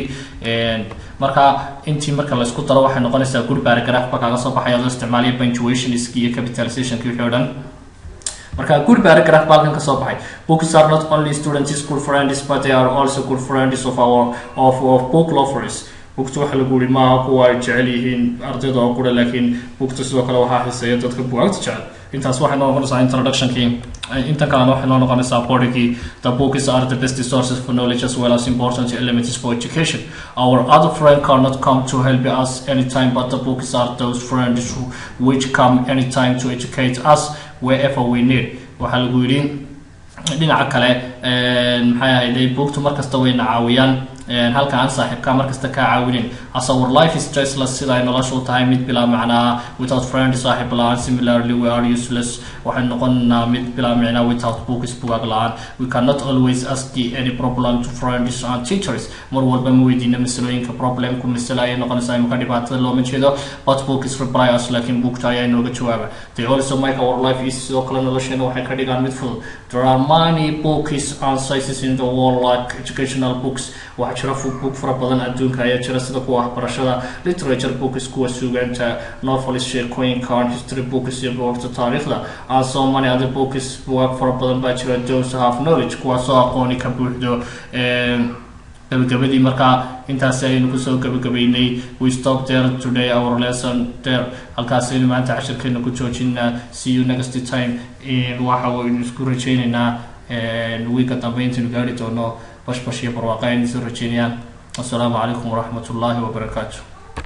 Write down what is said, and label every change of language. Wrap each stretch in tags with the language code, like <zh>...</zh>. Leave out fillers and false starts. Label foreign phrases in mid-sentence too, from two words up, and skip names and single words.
<so>Marka intii marka la isku daro waxay noqonaysaa</so> <en>good paragraph</en> <so>ba kaaga soo baxaya adoo isticmaalaya punctuation-iski iyo capitalization-ki wixii oo dhan. Marka</so> <en>good paragraph</en> <so>baa halkan ka soo baxay.</so> <en>Books are not only students' good friends, but they are also good friends of book lovers.</en> <so>Booktu waxa lagu yiri ma kuwa ay jecel yihiin ardayda oo kula, laakiin booktu sidoo kale waxa xiiseeya dadka buugaagta jecel. Intaas waxay noo noqonaysaa introduction-kii. Inta kalena waxay noo noqonaysaa body-kii.</so> <en>The books are the best sources for knowledge as well as important elements for education. Our other friend cannot come to help us anytime, but the books are those friends which come anytime to educate us wherever we need.</en> <so>Waxa lagu yiri dhinaca kale maxay ahayd booktu markasta way caawiyaan. halka aan saaxiibka markasta ka caawinin.</so> <en>As our life is stressless,</en> <so>sida ay noloshu tahay mid bilaa macnaa</so> <en>without friends,</en> <so>saaxiib la'aan.</so> <en>Similarly, we are useless,</en> <so>waxaan noqonnaa mid bilaa macnaa</so> <en>without books,</en> <so>buugaag la'aan.</so> <en>We cannot always ask any problem to friends and teachers.</en> <so>Mar walba ma weydiina masalooyinka problemku masala ay noqonaysaa imika dhibaatada looma jeedo,</so> <en>but books reply us.</en> <so>Laakiin buugta ayaa inooga jawaaba.</so> <en>They also make our life easy,</en> <so>sidoo kale nolosheena waxay ka dhigaan mid fudud.</so> <en>There are many books and sizes in the world, like educational books.</en> <so>waxaa jira book fara badan adduunka ayaa jira sida kuwa waxbarashada,</so> <en>literature books</en> <so>kuwa suugaanta, novels sheekooyinka,</so> <en>history books</en> <so>iyo buugta taariikhda,</so> <en>and so many other books.</en> <so>Buugaag fara badan baa jira.</so> <en>Those have knowledge,</en> <so>kuwaasoo aqooni ka buuxdo. gabagabadii markaa intaas ayaynu kusoo gabagabeynay.</so> <en>We stop there today our lesson there.</en> <so>halkaas ayaynu maanta cashirkeena ku joojinaa.</so> <en>See you next time.</en> <so>waxa waynu isku rajaynaynaa wiiga dambe intaynu gaari doono bashbash iyo barwaaqo ayaynu isu rajaynayaan.</so> <ar>Assalaamu calaykum waraxmatullaahi wabarakaatu.</ar>